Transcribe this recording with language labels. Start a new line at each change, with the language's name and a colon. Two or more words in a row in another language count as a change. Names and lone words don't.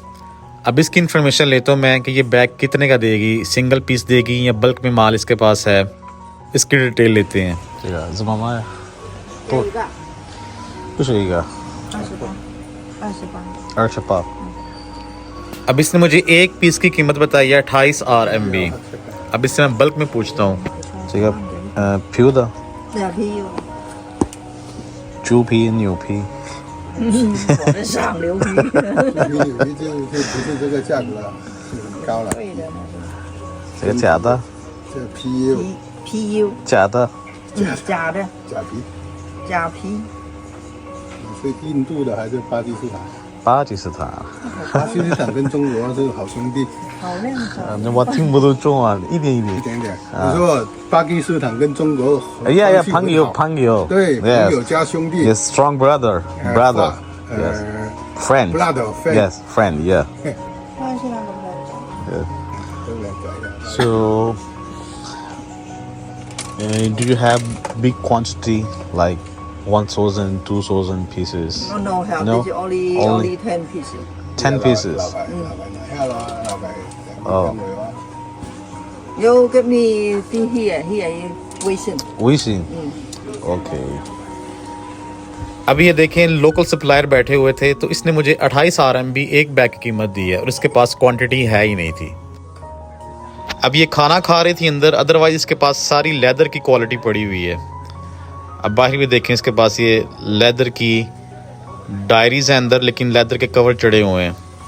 Hindi: अब इसकी इन्फॉर्मेशन लेता हूँ मैं कि ये बैग कितने का देगी,
English: single piece
Hindi: देगी या बल्क में माल इसके पास है, इसकी डिटेल लेते हैं। अब इसने मुझे एक पीस की कीमत बताई है 28 RMB। अब इससे मैं बल्क में पूछता हूँ।
Chinese: 猪皮、牛皮，我的上流皮。牛皮就不是这个价格了，很高了。这个假的，这 PU ，PU 假的，假的假皮，假皮，是印度的还是巴基斯坦？巴基斯坦。巴基斯坦跟中国是好兄弟。好靓的。我听不懂中文，一点一点。一点点。你说巴基斯坦跟中国朋友，对，朋友加兄弟。
English: Yes, strong brother. Yes. Friend. Yes, friend. Yeah. So, do you have big quantity like 1,000, 2,000 pieces? No, have No? this only 10 pieces. 10 pieces.
Chinese: 老闆拿下啦，老闆。哦。
English: You give me here 微信。微信。Okay.
Hindi: अब ये देखें
English: local supplier
Hindi: बैठे हुए थे तो इसने मुझे 28 RMB एक बैग की कीमत दी है और इसके पास क्वांटिटी है ही नहीं थी। अब ये खाना खा रही थी अंदर, अदरवाइज इसके पास सारी लेदर की क्वालिटी पड़ी हुई है। अब बाहर भी देखें इसके पास ये लेदर की डायरीज हैं अंदर, लेकिन लेदर के कवर चढ़े हुए हैं।